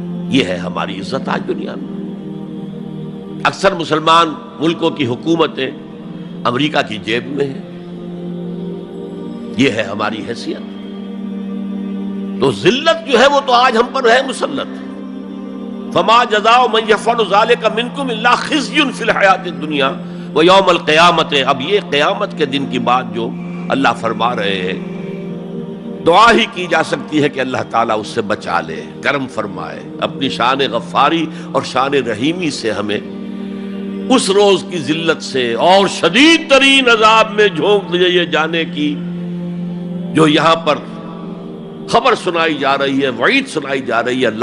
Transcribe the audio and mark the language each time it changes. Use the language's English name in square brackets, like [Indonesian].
[Urdu] یہ ہے ہماری عزت آج دنیا میں. اکثر مسلمان ملکوں کی حکومتیں امریکہ کی جیب میں ہیں. یہ ہے ہماری حیثیت. تو ذلت جو ہے وہ تو آج ہم پر ہے مسلط. [Arabic] فما جزاء من يفعل ذلك منكم الا خزي في الحیات الدنیا ويوم القیامة. [Urdu] اب یہ قیامت کے دن کی بات جو اللہ فرما رہے ہیں، دعا ہی کی جا سکتی ہے کہ اللہ تعالیٰ اس سے بچا لے، کرم فرمائے، اپنی شان غفاری اور شان رحیمی سے ہمیں اس روز کی ذلت سے اور شدید ترین عذاب میں جھونک دیے جانے کی جو یہاں پر خبر سنائی جا رہی ہے، وعید سنائی جا رہی ہے.